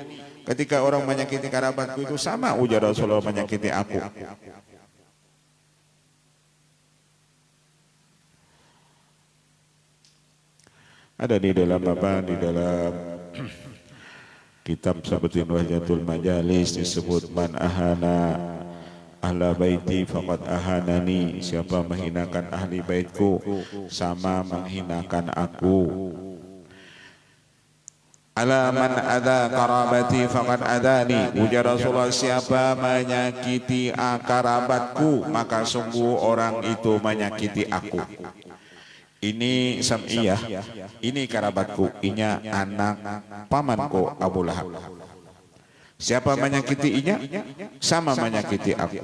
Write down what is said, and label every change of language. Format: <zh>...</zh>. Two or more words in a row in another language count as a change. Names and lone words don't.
<id>Ketika orang menyakiti kerabatku itu sama, ujar Rasulullah, menyakiti aku. Ada di dalam apa? Di dalam kitab seperti Wahjatul Majalis disebut</id> <ar>من أهان أهل بيتي فقد أهانني.</ar> <id>Siapa menghinakan ahli baitku sama menghinakan aku.</id> <ar>ألا من آذى قرابتي فقد آذاني.</ar> <id>Ujar Rasulullah, siapa menyakiti kerabatku maka sungguh orang itu menyakiti aku. Ini Sam'iyah, ini kerabatku, inya anak pamanku Abu Lahab. Siapa menyakiti inya, sama menyakiti aku.</id>